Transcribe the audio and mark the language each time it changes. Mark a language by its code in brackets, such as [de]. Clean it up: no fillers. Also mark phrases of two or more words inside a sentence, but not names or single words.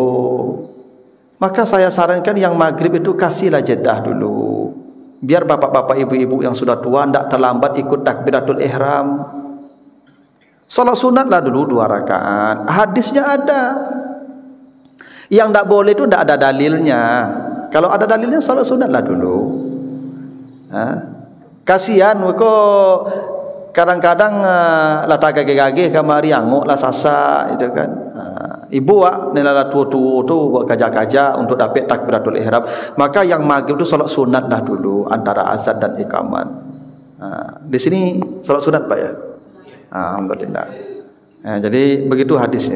[id] Maka saya sarankan yang maghrib itu kasihlah jedah dulu. Biar bapak-bapak ibu-ibu yang sudah tua tidak terlambat ikut takbiratul ihram. Salat sunatlah dulu 2 rakaat. Hadisnya ada. Yang tidak boleh itu tidak ada dalilnya. Kalau ada dalilnya salat sunatlah dulu. [min] Kasihan kok kadang-kadang lah tak gage-gage kamari angok lah sasa itu kan. Ibu nilai tua-tua tu buat kaja-kaja untuk dapat takbiratul ihram. [id] Maka yang maghrib itu salat sunatlah dulu antara azan dan iqamat. Di sini salat sunat Pak ya. Alhamdulillah. Jadi begitu hadisnya.